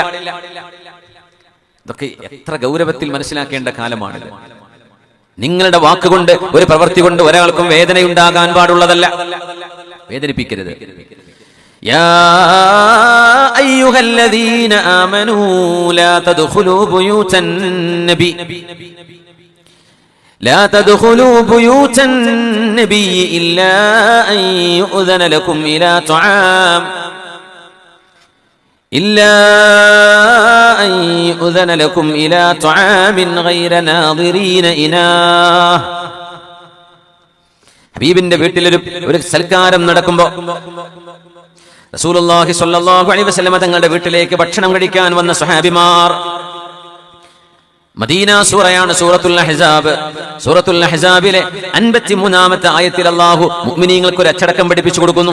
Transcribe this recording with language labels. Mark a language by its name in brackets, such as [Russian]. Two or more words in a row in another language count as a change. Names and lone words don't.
[Malayalam] ഇതൊക്കെ എത്ര ഗൗരവത്തിൽ മനസ്സിലാക്കേണ്ട കാലമാണിത്. നിങ്ങളുടെ വാക്കുകൊണ്ട് ഒരു പ്രവൃത്തി കൊണ്ട് ഒരാൾക്കും വേദനയുണ്ടാകാൻ പാടുള്ളതല്ല. [Arabic] വേദനിപ്പിക്കരുത്. يا أيها الذين آمنوا لا تدخلوا بيوت النبي لا تدخلوا بيوت النبي إلا أن يؤذن لكم إلى طعام غير ناظرين إناه. [Malayalam] ഹബീബിന്റെ വീട്ടിൽ ഒരു സൽക്കാരം നടക്കുമ്പോൾ [Arabic] رسول الله صلى الله عليه وسلم [Malayalam] തങ്ങളുടെ വീട്ടിലേക്ക് ഭക്ഷണം കഴിക്കാൻ വന്ന സ്വഹാബിമാർ, മദീന സൂറയാണ് സൂറത്തുൽ അഹ്സാബ്. സൂറത്തുൽ അഹ്സാബിലെ 53-ാമത്തെ ആയത്തിൽ അല്ലാഹു മുഅ്മിനീങ്ങൾക്ക് ഒരു അച്ചടക്കം പഠിപ്പിച്ചു കൊടുക്കുന്നു.